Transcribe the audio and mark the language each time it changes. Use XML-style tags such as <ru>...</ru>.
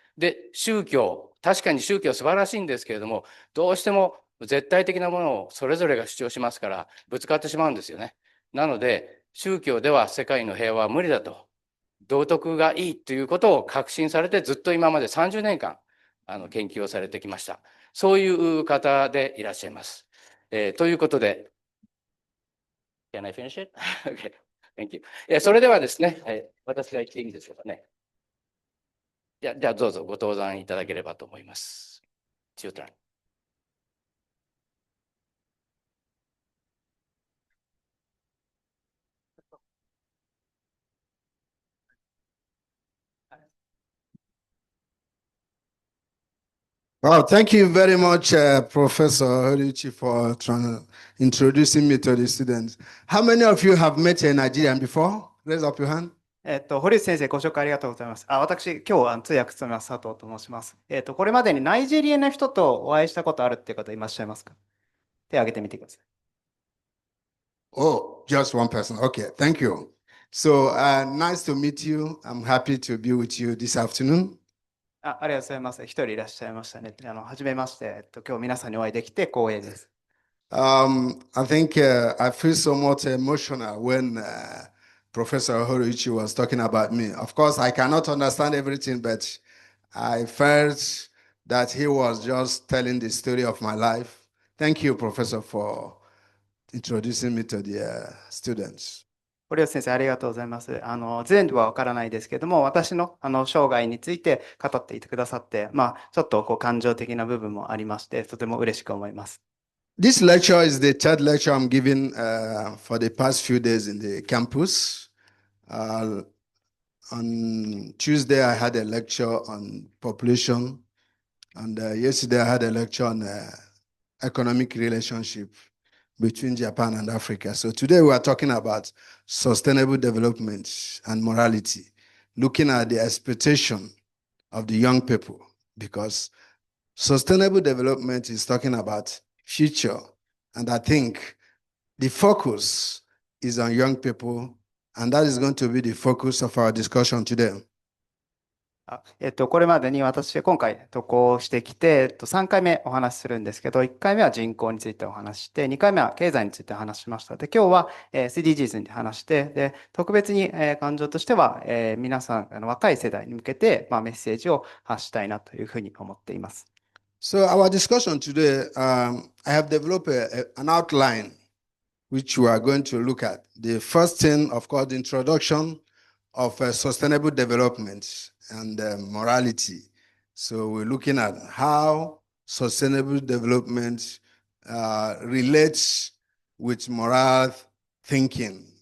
<ja>で、宗教、確かに宗教素晴らしいんですけれども、どうしても絶対的なものをそれぞれが主張しますから、ぶつかってしまうんですよね。なので、宗教では世界の平和は無理だと、道徳がいいということを確信されて、ずっと今まで30年間、研究をされてきました。そういう方でいらっしゃいます。ということで、</ja> <en>Can I finish it? Okay. Thank you.</en> <ja>それではですね、私が言っていいんでしょうかね。じゃあどうぞご登壇いただければと思います。</ja> <en>It's your turn. Wow, thank you very much, Professor Horichi, for introducing me to the students. How many of you have met a Nigerian before? Raise up your hand.</en> <ja>堀内先生、ご紹介ありがとうございます。私、今日通訳務めます佐藤と申します。これまでにナイジェリアの人とお会いしたことあるっていう方いらっしゃいますか？手を挙げてみてください。</ja> <en>Oh, just one person. Okay, thank you. So, nice to meet you. I'm happy to be with you this afternoon.</en> <ja>ありがとうございます。一人いらっしゃいましたね。はじめまして。今日皆さんにお会いできて光栄です。</ja> <en>I think I feel somewhat emotional when Professor Horichi was talking about me. Of course, I cannot understand everything, but I felt that he was just telling the story of my life. Thank you, Professor, for introducing me to the students.</en> <ja>堀内先生、ありがとうございます。全部はわからないですけども、私の生涯について語っていてくださって、ちょっと感情的な部分もありまして、とても嬉しく思います。</ja> <en>This lecture is the third lecture I'm giving for the past few days in the campus. On Tuesday, I had a lecture on population, and yesterday I had a lecture on economic relationship between Japan and Africa. So today we are talking about sustainable development and morality, looking at the expectation of the young people, because sustainable development is talking about future. And I think the focus is on young people, and that is going to be the focus of our discussion today.</en> <ja>これまでに私、今回渡航してきて、3回目お話しするんですけど、1回目は人口についてお話しして、2回目は経済についてお話ししました。で、今日は SDGs に話して、で、特別に感情としては皆さん、若い世代に向けてメッセージを発したいなというふうに思っています。</ja> <en>So our discussion today, I have developed an outline which we are going to look at. The first thing, of course, the introduction of sustainable development and morality. So we're looking at how sustainable development relates with moral thinking.</en>